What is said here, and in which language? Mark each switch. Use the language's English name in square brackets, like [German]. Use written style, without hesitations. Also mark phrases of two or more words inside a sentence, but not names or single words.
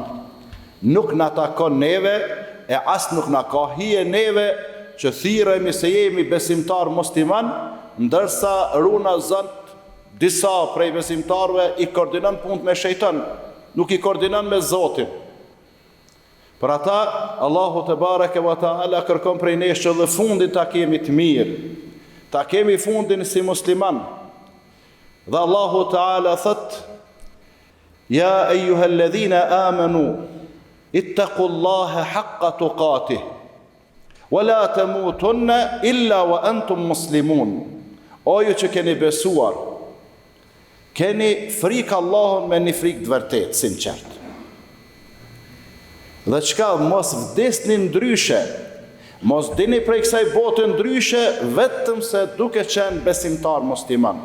[Albanian] Nuk na takon neve e as nuk na ka hije neve që thirremi se jemi besimtar musliman, ndërsa runa zot disa prej besimtarëve I koordinon punët me shejtan, nuk I koordinon me Zotin. Për ata, Allahu [Arabic] تبارك وتعالى [Albanian] kërkon prej nesh që dhe fundin ta kemi të mirë, ta kemi fundin si musliman. Dhe Allahu taala thot: [Arabic] يا أيها الذين آمنوا اتقوا الله حق تقاته ولا تموتن إلا وأنتم مسلمون. [Albanian] O ju që keni besuar, keni frikë Allahun me një frikë të vërtetë, sinqert. Dhe çka mos vdesni ndryshe, mos dini prej kësaj bote ndryshe, vetëm se duke qenë besimtar musliman.